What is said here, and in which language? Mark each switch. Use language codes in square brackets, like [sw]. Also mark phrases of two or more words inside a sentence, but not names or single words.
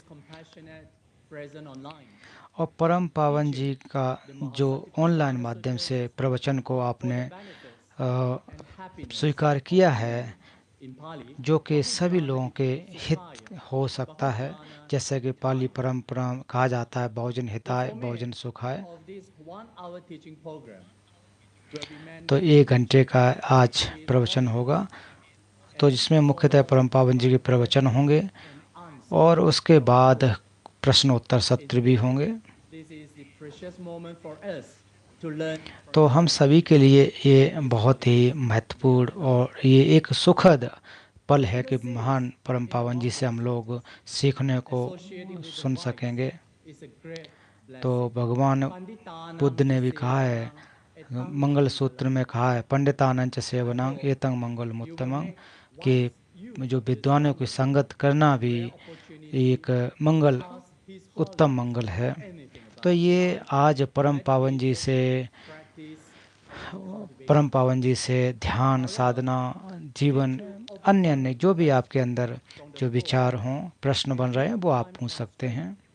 [hi] और परम पावन जी का जो ऑनलाइन माध्यम से प्रवचन को आपने स्वीकार किया है, जो कि सभी लोगों के हित हो सकता है। जैसे कि पाली परंपरा कहा जाता है, [pi] बहुजन हिताय बहुजन सुखाय। [hi] तो 1 घंटे का आज प्रवचन होगा, तो जिसमें मुख्यतः परम पावन जी के प्रवचन होंगे और उसके बाद प्रश्नोत्तर सत्र भी होंगे। तो हम सभी के लिए ये बहुत ही महत्वपूर्ण और ये एक सुखद पल है कि महान परम पावन जी से हम लोग सीखने को सुन सकेंगे। तो भगवान बुद्ध ने भी कहा है, मंगल सूत्र में कहा है, [pi] पंडितानंच सेवनांग एतंग मंगल मुत्तमंग, [hi] कि जो विद्वानों की संगत करना भी एक मंगल, उत्तम मंगल है। तो ये आज परम पावन जी से ध्यान साधना, जीवन, अन्य अन्य जो भी आपके अंदर जो विचार हों, प्रश्न बन रहे हैं, वो आप पूछ सकते हैं।